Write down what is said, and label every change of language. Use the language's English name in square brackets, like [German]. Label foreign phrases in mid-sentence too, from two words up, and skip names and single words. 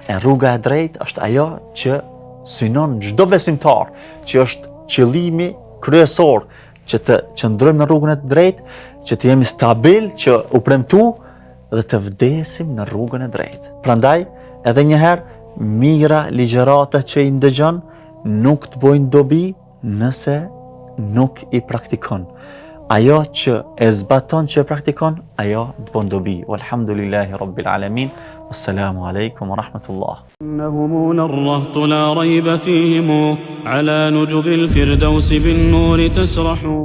[Albanian] E rruga e drejtë është ajo që synon çdo besimtar, që është qëllimi kryesor, që të qëndrojmë në rrugën e drejtë, që të jemi stabil, që u premtu dhe të vdesim në rrugën e drejtë. Prandaj, edhe një herë, mira ligjërata që i ndëgjon nuk të bojnë dobi nëse nuk i praktikon. Ajo që e zbaton, që e praktikon, ajo të bën dobi. [Arabic] والحمد لله رب العالمين. والسلام عليكم ورحمة الله. إنهم الرهط لا ريب فيهم على نجب الفردوس بالنور تسرح.